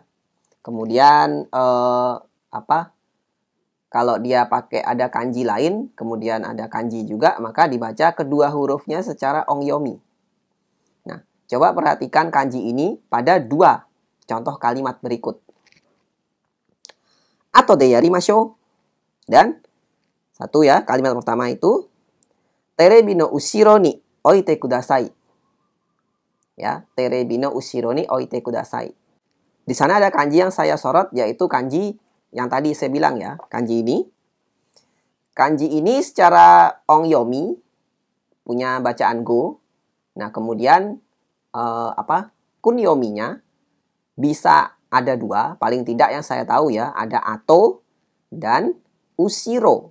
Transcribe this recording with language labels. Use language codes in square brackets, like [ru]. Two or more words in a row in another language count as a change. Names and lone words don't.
[id] Kemudian kalau dia pakai ada kanji lain, kemudian ada kanji juga, maka dibaca kedua hurufnya secara ongyomi. Nah, coba perhatikan kanji ini pada dua contoh kalimat berikut. [ja] 後でやりましょう. [id] Dan satu ya, kalimat pertama itu [ja] テレビの後ろに置いてください. Ya, テレビの後ろに置いてください. [id] Di sana ada kanji yang saya sorot, yaitu kanji yang tadi saya bilang ya, kanji ini. Kanji ini secara ongyomi punya bacaan go. Nah, kemudian kunyominya bisa ada dua, paling tidak yang saya tahu ya, ada ato dan ushiro.